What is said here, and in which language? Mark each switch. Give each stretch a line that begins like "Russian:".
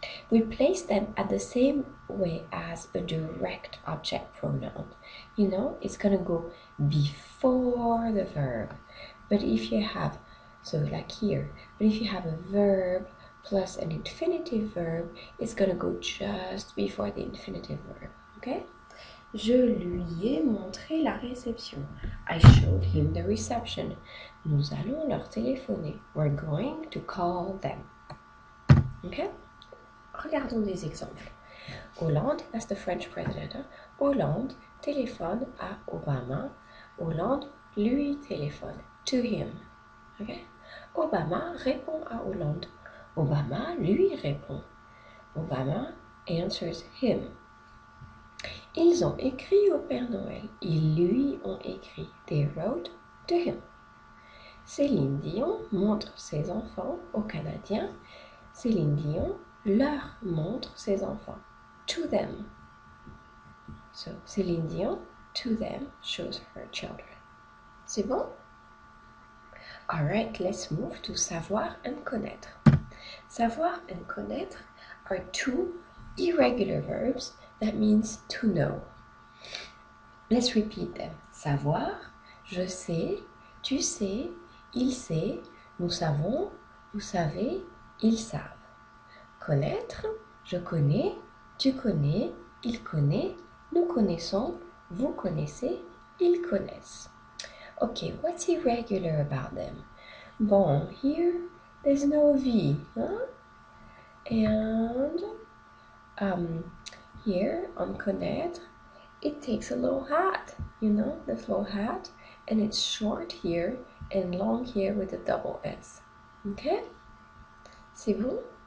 English: We place them at the same way as a direct object pronoun. It's going to go before the verb. But if you have, so like here, but if you have a verb plus an infinitive verb, it's going to go just before the infinitive verb. Okay?
French: Je lui ai montré la réception.
English: I showed him the reception.
French: Nous allons leur téléphoner.
English: We're going to call them. Okay?
French: Regardons des exemples.
English: Hollande, that's the French president.
French: Hollande téléphone à Obama. Hollande lui téléphone,
English: to him. Okay?
French: Obama répond à Hollande. Obama lui répond.
English: Obama answers him.
French: Ils ont écrit au Père Noël. Ils lui ont écrit.
English: They wrote to him.
French: Céline Dion montre ses enfants aux Canadiens. Céline Dion leur montre ses enfants.
English: To them. So, Céline Dion, to them, shows her children.
French: C'est bon?
English: Alright, let's move to savoir and connaître. Savoir and connaître are two irregular verbs that means to know. Let's repeat them.
French: Savoir, je sais, tu sais, il sait, nous savons, vous savez, ils savent. Connaître, je connais, tu connais, il connaît, nous connaissons, vous connaissez, ils connaissent.
English: Okay, what's irregular about them? Bon, here there's no V, huh? And here on connaître, it takes a little hat, this little hat, and it's short here and long here with a double S. Okay?
French: C'est bon?